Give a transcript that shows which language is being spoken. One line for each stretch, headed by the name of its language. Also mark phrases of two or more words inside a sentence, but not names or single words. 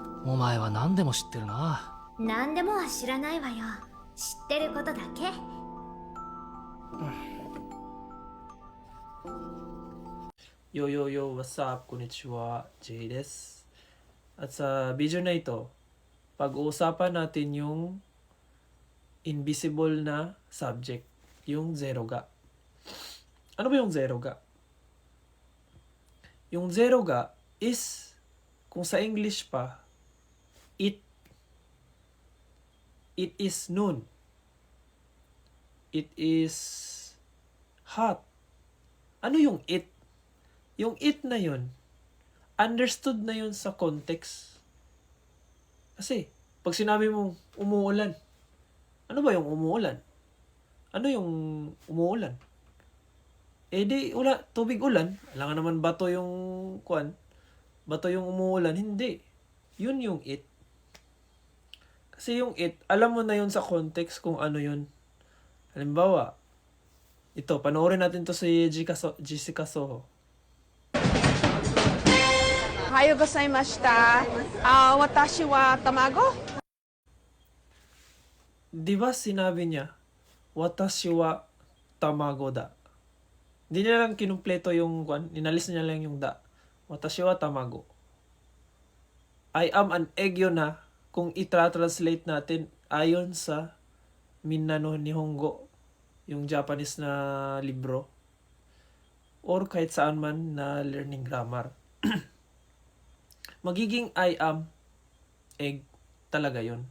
Japanese: お前は何でも知ってるな。何でもは知らないわよ。知ってることだけ。
English: Yo, yo, yo, what's up?
Japanese: こんにちは、Jay です.
Filipino: At sa video na ito, pag-uusapan natin yung invisible na subject, yung zero ga. Ano ba yung zero ga? Yung zero ga is, kung sa English pa,
English: it is noon. It is hot.
Filipino: Ano yung it? Yung it na yun, understood na yun sa context. Kasi, pag sinabi mong umuulan, ano ba yung umuulan? Ano yung umuulan? Eh di, tubig ulan. Alangan naman bato yung, bato yung umuulan. Hindi. Yun yung it. Kasi yung it, alam mo na yun sa context kung ano yun. Halimbawa, ito, panoorin natin to si Jessica Soho.
Japanese: おはようございました。私は卵
Filipino: Di ba sinabi niya,
Japanese: 私は卵だ.
Filipino: Hindi niya lang kinumpleto yung, inalis niya lang yung da.
Japanese: 私は卵.
English: I am an egg
Filipino: yun na, kung itra-translate natin ayon sa Minano Nihongo, yung Japanese na libro, or kahit saan man na
English: learning grammar.
Filipino: Magiging
English: I am egg
Filipino: talaga yon.